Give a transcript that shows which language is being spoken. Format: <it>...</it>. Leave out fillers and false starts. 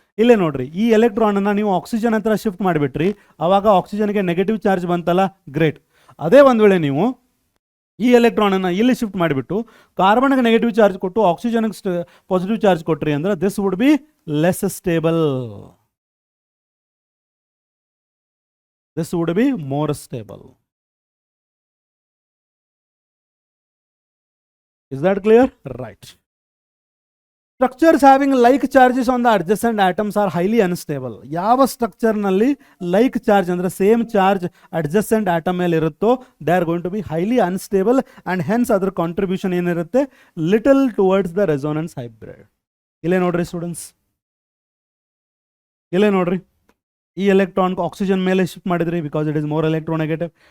<kn>ಇಲ್ಲೇ ನೋಡ್ರಿ, ಈ ಎಲೆಕ್ಟ್ರಾನನ್ನು ನೀವು ಆಕ್ಸಿಜನ್ ಹತ್ರ ಶಿಫ್ಟ್ ಮಾಡಿಬಿಟ್ರಿ, ಆವಾಗ ಆಕ್ಸಿಜನ್ಗೆ ನೆಗೆಟಿವ್ ಚಾರ್ಜ್ ಬಂತಲ್ಲ, ಗ್ರೇಟ್. ಅದೇ ಒಂದು ವೇಳೆ ನೀವು ಈ ಎಲೆಕ್ಟ್ರಾನನ್ನು ಇಲ್ಲಿ ಶಿಫ್ಟ್ ಮಾಡಿಬಿಟ್ಟು ಕಾರ್ಬನ್ಗೆ ನೆಗೆಟಿವ್ ಚಾರ್ಜ್ ಕೊಟ್ಟು ಆಕ್ಸಿಜನ್ಗೆ ಪಾಸಿಟಿವ್ ಚಾರ್ಜ್ ಕೊಟ್ರಿ ಅಂದ್ರೆ</kn> <en>This would be less stable. This would be more stable. Is that clear? Right. Structures having like charges on the adjacent atoms are highly unstable.</en> <kn>ಯಾವ ಸ್ಟ್ರಕ್ಚರ್ ನಲ್ಲಿ like charge ಅಂದ್ರೆ same charge adjacent atom ಮೇಲೆ ಇರುತ್ತೋ</kn> <en>they are going to be highly unstable and hence</en> <kn>ಅದರ contribution ಏನಿರುತ್ತೆ</kn> <en>Little towards the resonance hybrid.</en> <kn>ಇಲ್ಲೇ ನೋಡ್ರಿ students, ಇಲ್ಲೇ ನೋಡ್ರಿ, ಈ ಎಲೆಕ್ಟ್ರಾನ್ ಆಕ್ಸಿಜನ್ ಮೇಲೆ ಶಿಫ್ಟ್ ಮಾಡಿದ್ರಿ</kn> <en>Because it is more electronegative.</en>